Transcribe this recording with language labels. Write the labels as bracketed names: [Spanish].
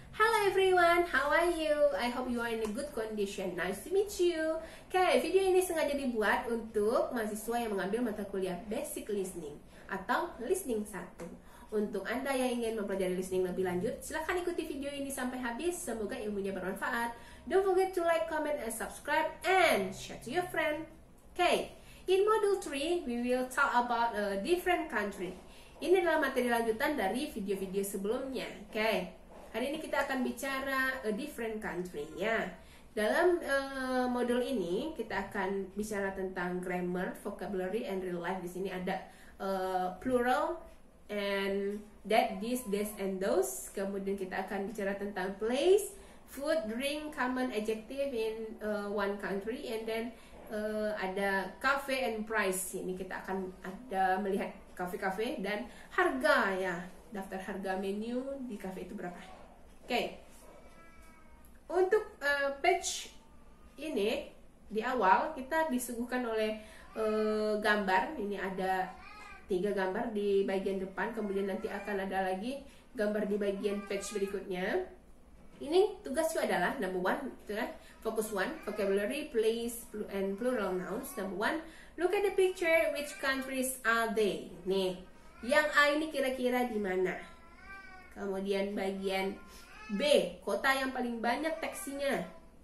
[English] Hello everyone, how are you? I hope you are in a good condition. Nice to meet you. [Indonesian] Oke, video ini sengaja dibuat untuk mahasiswa yang mengambil mata kuliah Basic Listening atau Listening 1. Untuk Anda yang ingin mempelajari listening lebih lanjut, silahkan ikuti video ini sampai habis. Semoga ilmunya bermanfaat. [English] Don't forget to like, comment, and subscribe, and share to your friend. Okay, in Module 3, we will talk about a different country. [Indonesian] Ini adalah materi lanjutan dari video-video sebelumnya. Okay, hari ini kita akan bicara a different country. Ya, dalam modul ini kita akan bicara tentang grammar, vocabulary, and real life. Di sini ada plural and that, this, this, and those. Kemudian kita akan bicara tentang place, food, drink, common adjective in one country, and then ada cafe and price. Ini kita akan ada melihat kafe-kafe dan harga, ya, daftar harga menu di kafe itu berapa. Oke, untuk page ini di awal kita disuguhkan oleh gambar. Ini ada 3 gambar di bagian depan, kemudian nanti akan ada lagi gambar di bagian page berikutnya. Ini tugasnya adalah number 1, gitu kan? [English] Focus 1, vocabulary, place, and plural nouns. Number 1, look at the picture, which countries are they? [Indonesian] Nih, yang A ini kira-kira di mana? Kemudian bagian B, kota yang paling banyak teksinya.